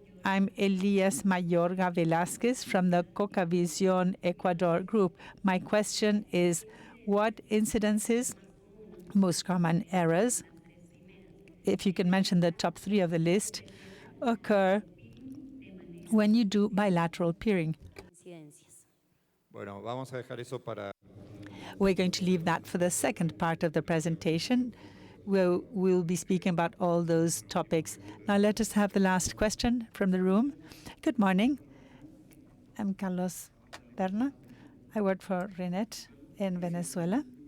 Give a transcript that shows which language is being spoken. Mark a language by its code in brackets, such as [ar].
[en] I'm Elias Mayorga Velázquez from the Cocavisión Ecuador group. My question is, what incidences, most common errors, if you can mention the top 3 of the list, occur when you do bilateral peering? [es] Incidencias. Bueno, vamos a dejar eso para... [en] We're going to leave that for the second part of the presentation. We'll be speaking about all those topics. Now let us have the last question from the room. Good morning. I'm Carlos Berna. I work for Renet in Venezuela.